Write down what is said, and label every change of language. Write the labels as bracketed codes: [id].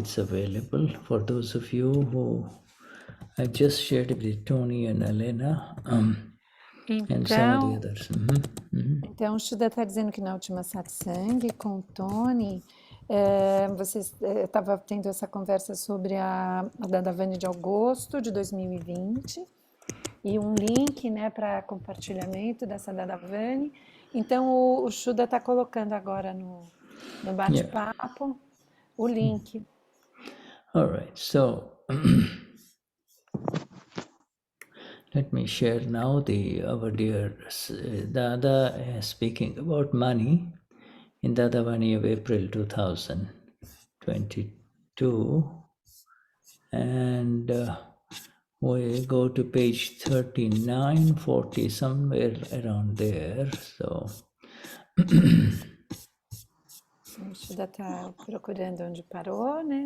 [en] It's available for those of you who I just shared it with Tony and Elena and some of the others. [pt] Então, o Shuddha está dizendo que na última satsang com o Tony, você estava tendo essa conversa sobre a Dadavani de agosto de 2020 e um link, né, para compartilhamento dessa Dadavani. Então, o Shuddha está colocando agora no bate-papo o link. [en] All right, so let me share now our dear Dada speaking about money in Dadavani of April 2022, and we go to page 39, 40, somewhere around there. So [pt] O Shuddha está procurando onde parou, né?